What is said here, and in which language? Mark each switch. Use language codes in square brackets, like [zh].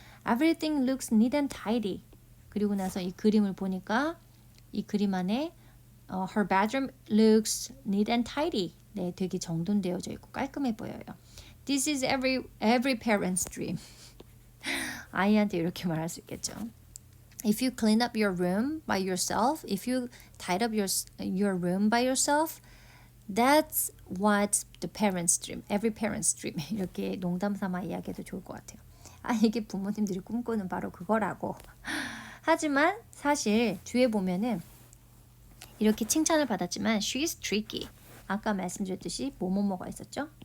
[en] Everything looks neat and tidy. [ko] 그리고 나서 이 그림을 보니까 이 그림 안에 [en] Her bedroom looks neat and tidy. [ko] 네, 되게 정돈되어져 있고 깔끔해 보여요. [en] This is every parent's dream. [ko] 아이한테 이렇게 말할 수 있겠죠. [en] If you clean up your room by yourself, if you tidy up your room by yourself, that's what the parent's dream, every parent's dream. [ko] 이렇게 농담 삼아 이야기해도 좋을 것 같아요. 아, 이게 부모님들이 꿈꾸는 바로 그거라고. 하지만 사실 뒤에 보면은 이렇게 칭찬을 받았지만 she's tricky. 아까 말씀드렸듯이 뭐뭐뭐가 있었죠?